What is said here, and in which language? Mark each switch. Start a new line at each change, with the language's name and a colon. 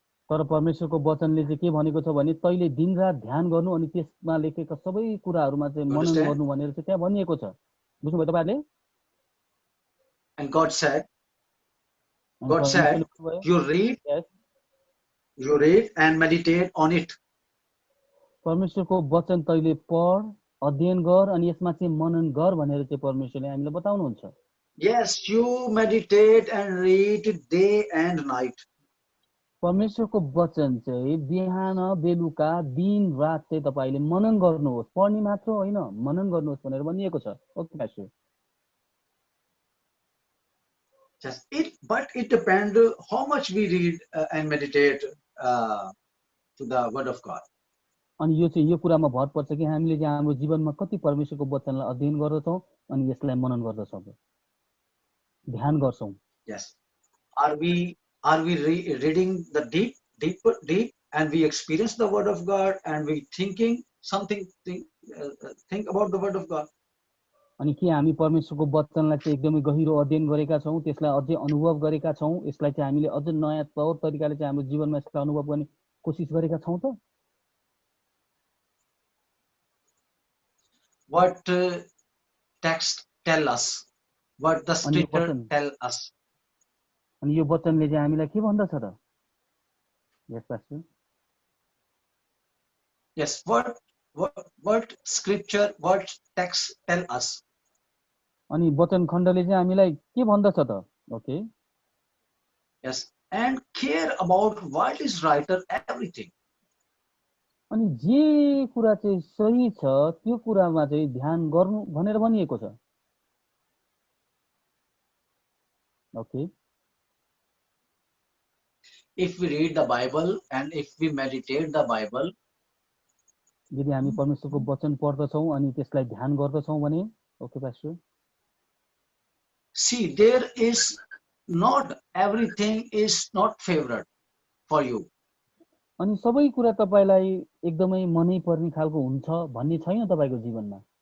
Nepali: तर परमेश्वरको वचनले चाहिँ के भनेको छ भने तैले दिनरात ध्यान गर्नु अनि त्यसमा लेखेका सबै कुराहरूमा चाहिँ मनन
English: Understand?
Nepali: गर्नु भनेर चाहिँ त्यहाँ भनिएको छ। बुझ्नुभयो तपाईहरुले?
English: And God said,
Nepali: अनि
English: God said,
Nepali: परमेश्वरले भन्नुभयो, yes,
English: you read and meditate on it.
Nepali: परमेश्वरको वचन तैले पढ, अध्ययन गर अनि यसमा चाहिँ मनन गर भनेर चाहिँ परमेश्वरले हामीलाई बताउनुहुन्छ।
English: Yes, you meditate and read day and night.
Nepali: परमेश्वरको वचन चाहिँ बिहान बेलुका दिन रात चाहिँ तपाईले मनन गर्नुहोस्, पढ्ने मात्र होइन मनन गर्नुहोस् भनेर भनिएको छ।
English: Okay pastor. Yes, but it depends how much we read and meditate to the word of God.
Nepali: अनि यो चाहिँ यो कुरामा भर पर्छ कि हामीले चाहिँ हाम्रो जीवनमा कति परमेश्वरको वचनलाई अध्ययन गर्दछौँ अनि यसलाई मनन गर्दछौँ, ध्यान गर्छौँ।
English: Yes. Are we reading the deep and we experience the word of God and we thinking something think about the word of God.
Nepali: अनि के हामी परमेश्वरको वचनलाई चाहिँ एकदमै गहिरो अध्ययन गरेका छौँ, त्यसलाई अझै अनुभव गरेका छौँ, यसलाई चाहिँ हामीले अझ नयाँ तौर तरिकाले चाहिँ हाम्रो जीवनमा यसलाई अनुभव गर्ने कोसिस गरेका छौँ त?
English: What text tell us, what the scripture tell us.
Nepali: अनि यो वचनले चाहिँ हामीलाई के भन्दछ त?
English: Yes pastor. Yes, what scripture, what text tell us.
Nepali: अनि वचन खण्डले चाहिँ हामीलाई के भन्दछ त? Okay.
English: Yes, and care about what is right or everything.
Nepali: अनि जे कुरा चाहिँ सही छ त्यो कुरामा चाहिँ ध्यान गर्नु भनेर भनिएको छ।
English: Okay. If we read the Bible and if we meditate the Bible,
Nepali: यदि हामी परमेश्वरको वचन पढ्दछौँ अनि त्यसलाई ध्यान गर्दछौँ भने,
English: Okay pastor. See, there is not everything is not favorite for you.
Nepali: अनि सबै कुरा तपाईलाई एकदमै मनै पर्ने खालको हुन्छ भन्ने छैन तपाईको जीवनमा।